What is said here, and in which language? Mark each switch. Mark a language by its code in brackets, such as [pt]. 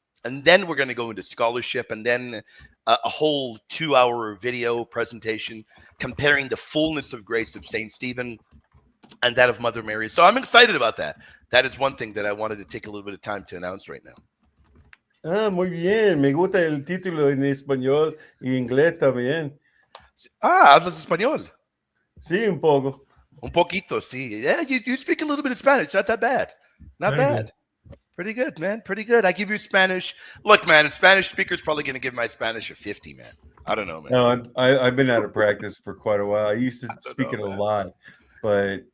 [en] And then we're going to go into scholarship, and then a whole 2-hour video presentation comparing the fullness of grace of St. Stephen and that of Mother Mary. So I'm excited about that. That is one thing that I wanted to take a little bit of time to announce right now. [es] Muy bien. Me gusta el título en español y inglés también. ¿Hablas español? Sí, un poco. Un poquito, sí. [en] Yeah, you speak a little bit of Spanish. Not that bad. Not Very bad. Good. Pretty good, man. Pretty good. I give you Spanish. Look, man, a Spanish speaker's probably going to give my Spanish a 50, man. I don't know, man. No, I've been out of practice for quite a while. I used to speak it a lot, but